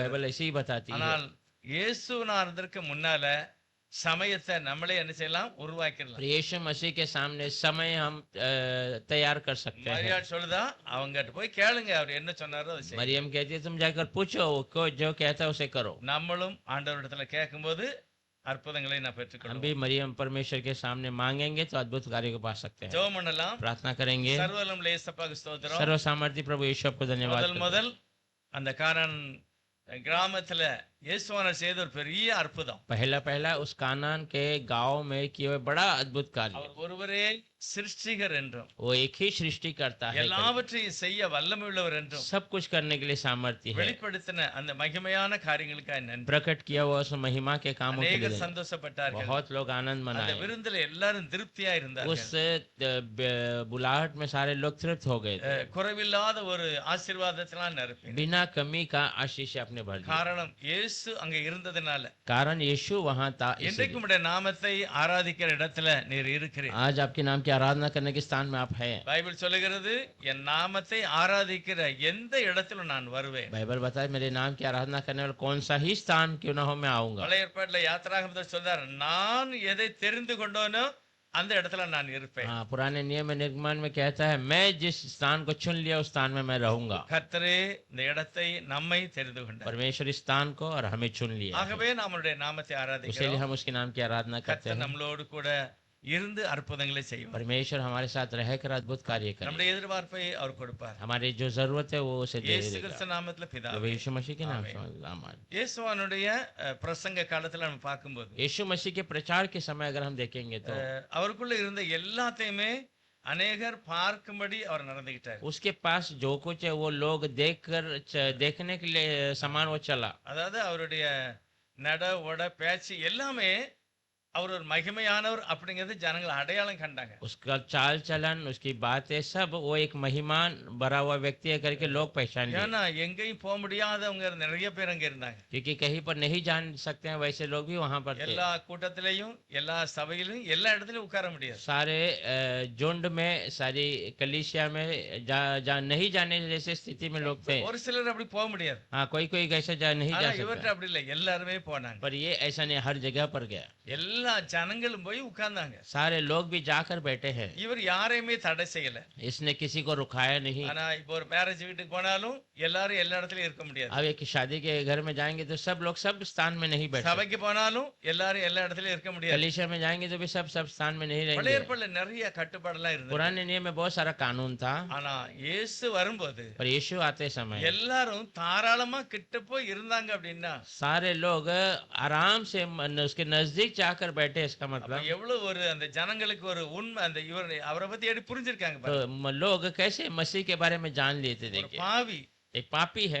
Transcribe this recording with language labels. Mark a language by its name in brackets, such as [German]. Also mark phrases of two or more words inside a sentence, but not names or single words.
[Hindi] बाइबल ऐसे ही बताती है। [Tamil] ஆனால் இயேசுநாதருக்கு முன்னால சமயத்தை நம்மளே என்ன செய்யலாம், உருவாக்கிடலாம். [Hindi] यीशु मसीह के सामने समय हम तैयार कर सकते हैं। [Tamil] மரியாள் சொல்லுதா, அவங்ககிட்ட போய் கேளுங்க, அவர் என்ன சொன்னாரோ அதை செய்யுங்க. [Hindi] मरियम कहती है तुम जाकर पूछो, वो जो कहता है उसे करो। [Tamil] நம்மளும் ஆண்டவரிடத்துல கேட்கும்போது அற்புதங்களை நான் [Hindi] हम [Tamil] பெற்றுக்கொள்வோம். [Hindi] भी मरियम परमेश्वर के सामने मांगेंगे तो अद्भुत कार्य को पा सकते हैं। [Tamil] ஜெபம் பண்ணலாம். [Hindi] प्रार्थना करेंगे। [Tamil] சர்வவல்லமை இயேசுவுக்கு ஸ்தோத்திரம். [Hindi] सर्व सामर्थ्य प्रभु यीशु आपको धन्यवाद। [Tamil] முதல் அந்த கானான் கிராமத்துல இயேசுவானவர் செய்த ஒரு பெரிய அற்புதம். [Hindi] पहला पहला उस कानान के गांव में किए हुए बड़ा अद्भुत कार्य। [Tamil] அவர் ஒருவரே சிருஷ்டிகர் என்றும் [Hindi] वो एक ही सृष्टि करता है, [Tamil] எல்லாவற்றையும் செய்ய வல்லமை உள்ளவர் என்றும் [Hindi] सब कुछ करने के लिए सामर्थ्य है। [Tamil] வெளிப்படுத்தின அந்த மகிமையான காரியங்களுக்காக நன்றி. [Hindi] प्रकट किया हुआ उस महिमा के कामों के [Tamil] அநேகர் [Hindi] लिए [Tamil] சந்தோஷப்பட்டார்கள். [Hindi] बहुत लोग आनंद [Tamil] அந்த [Hindi] मनाए। [Tamil] விருந்துல எல்லாரும் திருப்தியா இருந்தார்கள். [Hindi] उस बुलाहट में सारे लोग तृप्त हो गए थे। [Tamil] குறைவில்லாத ஒரு ஆசீர்வாதத்தினால் நிரப்பி. [Hindi] बिना कमी का आशीष अपने भर दिया। [Tamil] காரணம் இயேசு அங்க இருந்ததுனால. [Hindi] कारण यीशु वहां था, इसलिए। [Tamil] இன்றைக்கும் உடைய நாமத்தை ஆராதிக்கிற இடத்துல நீர் இருக்கிறீர். [Hindi] आज आपके नाम की आराधना करने के स्थान में आप हैं। [Tamil] பைபிள் சொல்லுகிறது என் நாமத்தை ஆராதிக்கிற எந்த இடத்திலும் நான் வருவேன். [Hindi] बाइबल बताए मेरे नाम की आराधना करने वाला कौन सा ही स्थान क्यों ना हो, मैं आऊंगा। [Tamil] பழைய ஏற்பாட்டுல யாத்திராகமத்தில் சொல்றார் நான் எதை தெரிந்து கொண்டோனோ அந்த இடத்துல நான் இருப்பேன். [Hindi] हाँ, पुराने नियम निर्गमन में कहता है मैं जिस स्थान को चुन लिया उस स्थान में मैं रहूंगा। [Tamil] கர்த்தரே இந்த இடத்தை நம்மை தெரிந்து கொண்டார். [Hindi] परमेश्वर इस स्थान को और हमें चुन लिया है। [Tamil] ஆகவே நம்முடைய நாமத்தை [Hindi] इसीलिए [Tamil] ஆராதிக்கிறோம். [Hindi] हम उसके नाम की आराधना करते [Tamil] கர்த்தர் [Hindi] हैं। [Tamil] நம்மளோடு கூட இருந்து அற்புதங்களை செய்வார். [Hindi] परमेश्वर हमारे साथ रहकर अद्भुत कार्य करे। [Tamil] நம்முடைய எதிர்பார்ப்பை அவர் கொடுப்பார். [Hindi] हमारी जो जरूरत है वो उसे दे [Tamil] இயேசு [Hindi] देगा। [Tamil] கிறிஸ்து நாமத்துல [Hindi] प्रभु [Tamil] பிதாவே. [Hindi] यीशु मसीह के नाम आमीन। से आमीन। [Tamil] இயேசுவானுடைய பிரசங்க காலத்துல நம்ம பார்க்கும்போது [Hindi] यीशु मसीह के प्रचार के समय अगर हम देखेंगे तो [Tamil] அவருக்குள்ள இருந்த எல்லாத்தையுமே அநேகர் பார்க்கும்படி அவர் நடந்துகிட்டார். [Hindi] उसके पास जो कुछ है वो लोग देखने के लिए समान वो चला। [Tamil] அதாவது அவருடைய நட உட பேச்சு எல்லாமே அவர் ஒரு மகிமையானவர் அப்படிங்கிறது ஜனங்கள் அடையாளம் கண்டாங்க. [Hindi] उसका चाल चलन, उसकी बातें, सब वो एक महिमान भरा हुआ व्यक्ति है करके लोग पहचान लिए। [Tamil] ஏன்னா எங்கேயும் போக முடியாதவங்க நிறைய பேர் அங்க இருந்தாங்க. [Hindi] क्योंकि कहीं पर नहीं जान सकते हैं वैसे लोग भी वहां पर थे। [Tamil] எல்லா கூட்டத்திலையும் எல்லா சபையிலும் எல்லா இடத்துலயும் உட்கார முடியாது. [Hindi] सारे झुंड में, सारी कलीसिया में जहाँ नहीं जाने जैसे स्थिति में लोग थे। [Tamil] ஒரு சிலர் அப்படி போக முடியாது. [Hindi] हाँ, कोई कोई कैसे नहीं [Tamil] ஆனா [Hindi] जा [Tamil] இவர்கிட்ட [Hindi] सकता, [Tamil] அப்படி இல்லை, எல்லாருமே போனாங்க. [Hindi] पर ये ऐसा नहीं, हर जगह पर गया। [Tamil] எல்லா ஜனங்களும் போய் உட்கார்ந்தாங்க. [Hindi] सारे लोग भी जाकर बैठे हैं। [Tamil] இவர் யாரையுமே தடை செய்யல. [Hindi] इसने किसी को रुकाया नहीं। [Tamil] ஆனா இப்போ ஒரு மேரேஜ் வீட்டுக்கு போனாலும் எல்லாரும் எல்லா இடத்துலயும் இருக்க முடியாது. [Hindi] अब एक शादी के घर में जाएंगे तो सब लोग सब स्थान में नहीं बैठे। [Tamil] சபைக்கு போனாலும் எல்லாரும் எல்லா இடத்துலயும் இருக்க முடியாது. [Hindi] कलीसिया में जाएंगे तो भी सब स्थान में नहीं [Tamil] பழைய [Hindi] रहेंगे। [Tamil] ஏற்பாடுல நிறைய கட்டுப்பாடுலாம் இருந்தது. [Hindi] पुराने नियम में बहुत सारा कानून था, [Tamil] ஆனா இயேசு வரும்போது [Hindi] पर यीशु आते समय [Tamil] எல்லாரும் தாராளமா கிட்ட போய் இருந்தாங்க. அப்படின்னா [Hindi] सारे लोग आराम से उसके नजदीक जाकर बैठे। इसका [Tamil] அப்ப [Hindi] मतलब [Tamil] எவ்வளவு ஒரு அந்த ஜனங்களுக்கு ஒரு உண்மை, அந்த இவர் அவரை பத்தி எப்படி புரிஞ்சிருக்காங்க [Hindi] तो [Tamil] பாருங்க. [Hindi] लोग कैसे मसीह के बारे में जान लिए थे। [Tamil] ஒரு [Hindi] देखिए, [Tamil] பாவி, [Hindi] एक पापी है,